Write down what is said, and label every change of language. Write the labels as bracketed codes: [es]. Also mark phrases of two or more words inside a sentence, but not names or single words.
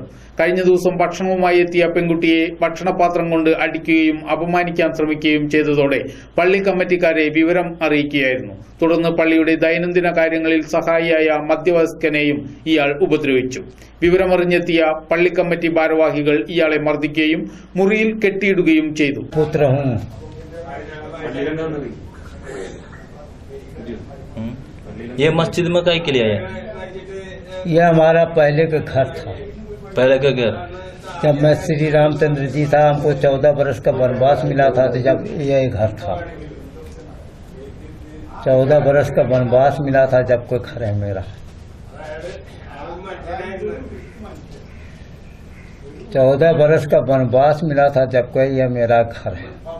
[ml] കഴിഞ്ഞ ദിവസം ഭക്ഷണവുമായി എത്തിയ പെൺകുട്ടിയെ ഭക്ഷണപാത്രം കൊണ്ട് അടിക്കുകയും അപമാനിക്കാൻ ശ്രമിക്കുകയും ചെയ്തതോടെ പള്ളി കമ്മിറ്റിക്കാരെ വിവരം അറിയിക്കുകയായിരുന്നു. തുടർന്ന് പള്ളിയുടെ ദൈനംദിന കാര്യങ്ങളിൽ സഹായിയായ മധ്യവയസ്കനെയും ഇയാൾ ഉപദ്രവിച്ചു. വിവരമറിഞ്ഞെത്തിയ പള്ളി കമ്മിറ്റി ഭാരവാഹികൾ ഇയാളെ മർദ്ദിക്കുകയും മുറിയിൽ കെട്ടിയിടുകയും ചെയ്തു. [hi] ये मस्जिद में काहे के लिए आया? यह हमारा पहले का घर था। पहले का घर? जब मैं श्री रामचंद्र जी था, हमको 14 बरस का वनवास मिला था, तो जब यह घर था 14 बरस का वनवास मिला था, जब कोई घर है मेरा 14 बरस का वनवास मिला था, जब कोई यह मेरा घर है।